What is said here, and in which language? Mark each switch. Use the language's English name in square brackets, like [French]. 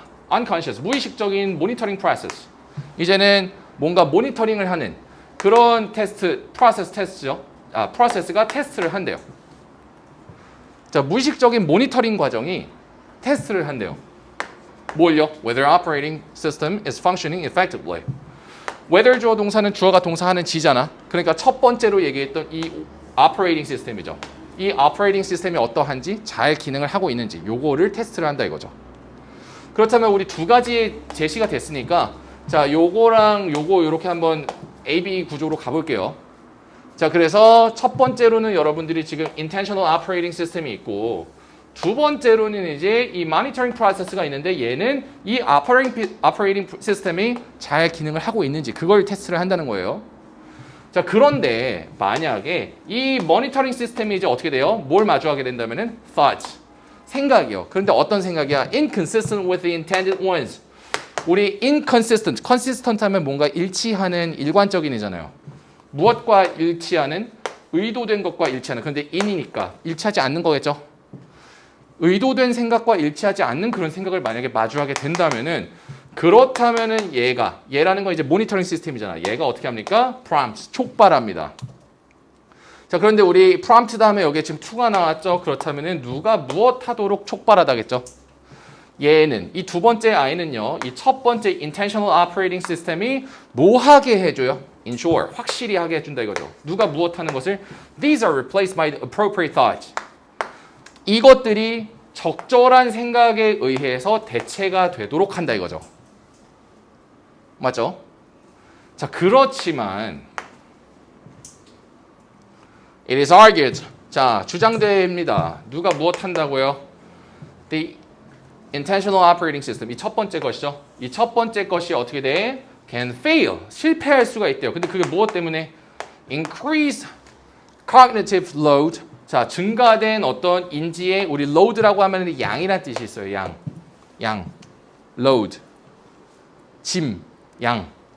[Korean] unconscious, 무의식적인 모니터링 프로세스. 이제는 뭔가 모니터링을 하는 그런 테스트죠. 프로세스가 테스트를 한대요. 자, 무의식적인 모니터링 과정이 테스트를 한대요. 뭘요? [English] Whether operating system is functioning effectively. [Korean] whether 주어 동사는 주어가 동사하는 지잖아. 그러니까 첫 번째로 얘기했던 이 operating 시스템이죠. 이 operating 시스템이 어떠한지 잘 기능을 하고 있는지 요거를 테스트를 한다 이거죠. 그렇다면 우리 두 가지 제시가 됐으니까 자, 요거랑 요거 이렇게 한번 A-B 구조로 가볼게요. 자, 그래서 첫 번째로는 여러분들이 지금 intentional operating system이 있고 두 번째로는 이제 이 monitoring process가 있는데 얘는 이 operating system이 잘 기능을 하고 있는지 그걸 테스트를 한다는 거예요. 자, 그런데 만약에 이 모니터링 시스템이 이제 어떻게 돼요? 뭘 마주하게 된다면은 thoughts, 생각이요. 그런데 어떤 생각이야? [English] inconsistent with the intended ones. [Korean] 우리 consistent 하면 뭔가 일치하는 일관적인이잖아요. 무엇과 일치하는? 의도된 것과 일치하는. 그런데 in이니까 일치하지 않는 거겠죠? 의도된 생각과 일치하지 않는 그런 생각을 만약에 마주하게 된다면은 그렇다면은 얘라는 건 이제 모니터링 시스템이잖아. 얘가 어떻게 합니까? prompt, 촉발합니다. 자, 그런데 우리 prompt 다음에 여기에 지금 to가 나왔죠. 그렇다면은 누가 무엇 하도록 촉발하다겠죠? 얘는 이 두 번째 I는요. 이 첫 번째 intentional operating system이 뭐 하게 해줘요? ensure, 확실히 하게 해준다 이거죠. 누가 무엇 하는 것을 [English] these are replaced by appropriate thoughts. [Korean] 이것들이 적절한 생각에 의해서 대체가 되도록 한다 이거죠. 맞죠? 자, 그렇지만 [English] it is argued. [Korean] 자, 주장됩니다. 누가 무엇 한다고요? [English] The intentional operating system. [Korean] 이 첫 번째 것이죠. 이 첫 번째 것이 어떻게 돼? [English] can fail. [Korean] 실패할 수가 있대요. 근데 그게 무엇 때문에? [English] increase cognitive load. [Korean] 자, 증가된 어떤 인지의 우리 load라고 하면 양이란 뜻이 있어요. 양. load. 짐. 양.